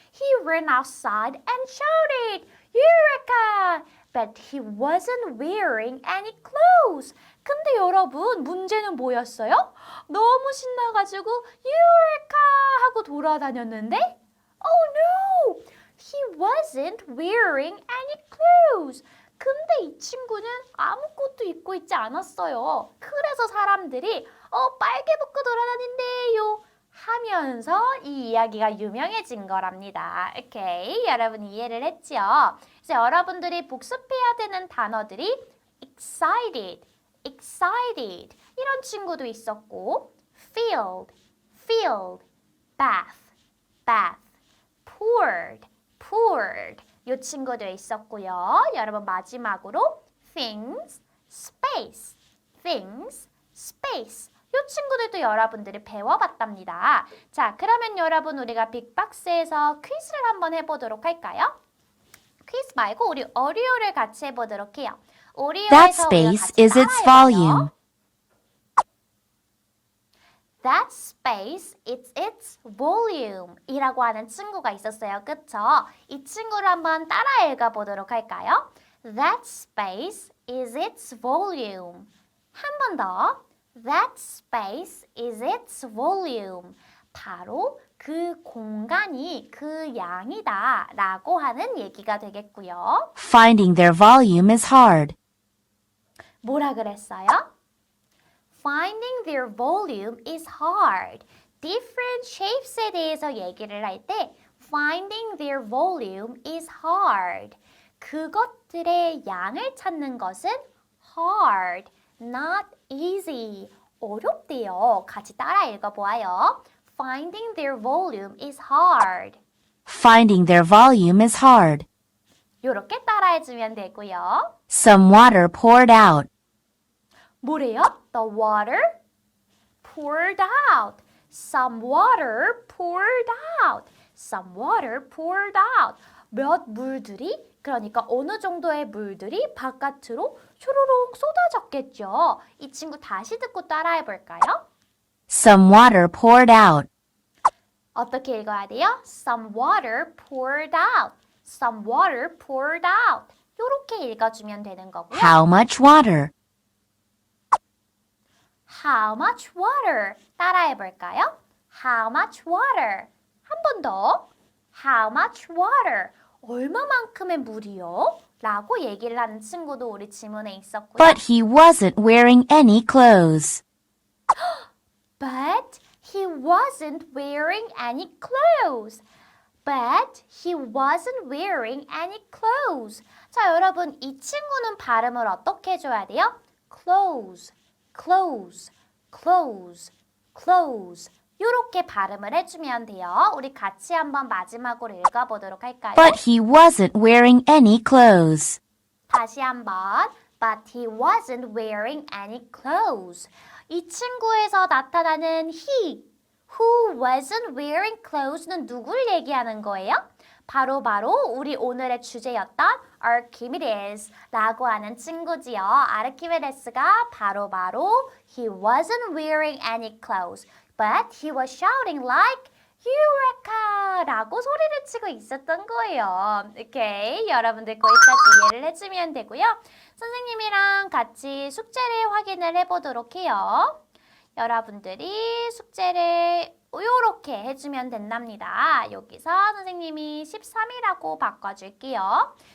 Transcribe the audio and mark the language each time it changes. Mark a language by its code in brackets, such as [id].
[en] He ran outside and shouted, Eureka! But he wasn't wearing any clothes. [ko] 근데 여러분, 문제는 뭐였어요? 너무 신나가지고 Eureka! 하고 돌아다녔는데 [en] Oh no! He wasn't wearing any clothes. [ko] 근데 이 친구는 아무것도 입고 있지 않았어요. 그래서 사람들이 빨개 벗고 돌아다닌대요 하면서 이 이야기가 유명해진 거랍니다. 오케이, 여러분 이해를 했죠? 이제 여러분들이 복습해야 되는 단어들이 excited, excited 이런 친구도 있었고 field, field, bath, bath, poured, poured 이 친구도 있었고요. 여러분 마지막으로 things, space, things, space 이 친구들도 여러분들이 배워봤답니다. 자, 그러면 여러분 우리가 빅박스에서 퀴즈를 한번 해보도록 할까요? 퀴즈 말고 우리 오리오를 같이 해보도록 해요. [en] That [ko] 오리오에서 우리가 [en] space [ko] 같이 [en] is its [ko] 따라해볼게요. [en] volume. That space is its volume [ko] 이라고 하는 친구가 있었어요. 그쵸? 이 친구를 한번 따라 읽어보도록 할까요? [en] That space is its volume. [ko] 한 번 더. [en] That space is its volume. [ko] 바로 그 공간이 그 양이다 라고 하는 얘기가 되겠고요. [en] Finding their volume is hard. [ko] 뭐라 그랬어요? [en] Finding their volume is hard. Different shapes [ko] 에 대해서 얘기를 할 때 [en] Finding their volume is hard. [ko] 그것들의 양을 찾는 것은 [en] hard, not easy. [ko] 어렵대요. 같이 따라 읽어보아요. [en] Finding their volume is hard. Finding their volume is hard. [ko] 이렇게 따라해주면 되고요. [en] Some water poured out. [ko] 뭐래요? [en] The water poured out. Some water poured out. Some water poured out. [ko] 몇 물들이, 그러니까 어느 정도의 물들이 바깥으로 슈루룩 쏟아졌겠죠. 이 친구 다시 듣고 따라해볼까요? [en] Some water poured out. [ko] 어떻게 읽어야 돼요? [en] Some water poured out. Some water poured out. [ko] 이렇게 읽어주면 되는 거고요. [en] How much water? How much water? [ko] 따라해볼까요? [en] How much water? [ko] 한 번 더. [en] How much water? [ko] 얼마만큼의 물이요? 라고 얘기를 하는 친구도 우리 지문에 있었고요. [en] But he wasn't wearing any clothes. But he wasn't wearing any clothes. But he wasn't wearing any clothes. [ko] 자, 여러분 이 친구는 발음을 어떻게 해줘야 돼요? [en] Clothes, clothes, clothes, clothes. [ko] 이렇게 발음을 해주면 돼요. 우리 같이 한번 마지막으로 읽어보도록 할까요? [en] But he wasn't wearing any clothes. [ko] 다시 한번. [en] But he wasn't wearing any clothes. [ko] 이 친구에서 나타나는 [en] he, who wasn't wearing clothes [ko] 는 누굴 얘기하는 거예요? 바로 우리 오늘의 주제였던 Archimedes라고 하는 친구지요. 아르키메데스가 바로 [en] he wasn't wearing any clothes, but he was shouting like Eureka! [ko] 라고 소리를 치고 있었던 거예요. 오케이, 여러분들 거기까지 이해를 해주면 되고요. 선생님이랑 같이 숙제를 확인을 해보도록 해요. 여러분들이 숙제를 이렇게 해주면 된답니다. 여기서 선생님이 13이라고 바꿔줄게요.